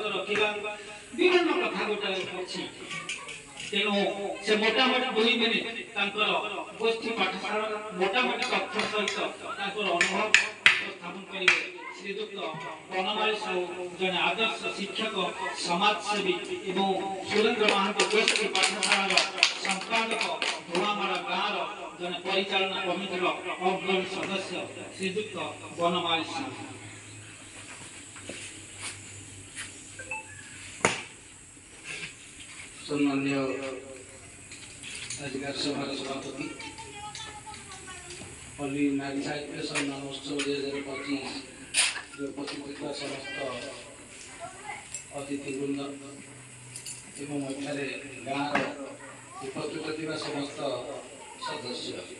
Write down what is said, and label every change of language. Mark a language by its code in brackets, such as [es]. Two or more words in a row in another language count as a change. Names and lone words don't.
[or] ରଖିବା ବିଭିନ୍ନ କଥା ଗୋଟେ ଅଛି ତେଣୁ ସେ ମୋଟାମୋଟି 2 ମିନିଟ ତାଙ୍କର ଗୋଷ୍ଠୀ ପାଠଶାଳାର ମୋଟାମୋଟି ତଥ୍ୟ ସହିତ ତାଙ୍କର ଅନୁଭବ ଉପସ୍ଥାପନ କରିବେ ଶ୍ରୀଯୁକ୍ତ ବନମାଳୀ ସାହୁ ଜଣେ ଆଦର୍ଶ ଶିକ୍ଷକ ସମାଜସେବୀ ଏବଂ ସୁରେନ୍ଦ୍ର ମହାନ୍ତି ଗୋଷ୍ଠୀ ପାଠଶାଳାର ସମ୍ପାଦକ ଧୂଆମାଳା ଗାଁର ଜଣେ ପରିଚାଳନା କମିଟିର ଅଗ୍ରଣୀ ସଦସ୍ୟ ଶ୍ରୀଯୁକ୍ତ ବନମାଳୀ ସାହୁ ସମ୍ମାନ୍ୟ ଅଧିକାର ସଭାର ସଭାପତି ପଲ୍ଲୀ ନାରୀ ସାହିତ୍ୟ ସମ୍ମାନ ଉତ୍ସବ 2025 ଜୋ ଉପସ୍ଥିତ ସମସ୍ତ ଅତିଥିବୃନ୍ଦ ଏବଂ ଏଠାରେ ଗାଁ ଉପସ୍ଥିତ ସମସ୍ତ ସଦସ୍ୟ